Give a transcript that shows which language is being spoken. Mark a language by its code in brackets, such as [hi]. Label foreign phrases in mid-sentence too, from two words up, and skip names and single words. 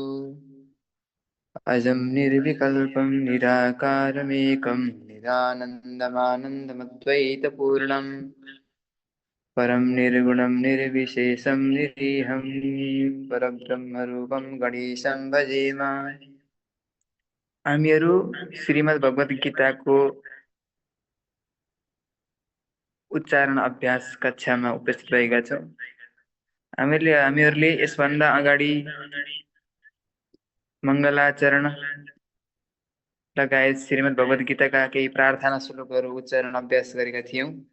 [sa] अजं निर्विकल्पं निराकारमेकं निरानन्दमानन्दमद्वैतपूर्णं परं निर्गुणं निर्विशेषं निरीहं परब्रह्मरूपं गणेशं भजेम। [ne] हामीहरू श्रीमद् भगवत गीताको उच्चारण अभ्यास कक्षामा उपस्थित भएका छौँ। हामीहरूले यसभन्दा अगाडि मङ्गलाचरण लगायत श्रीमद् भगवत गीताका केही प्रार्थना श्लोकहरू उच्चारण अभ्यास गरेका थियौँ।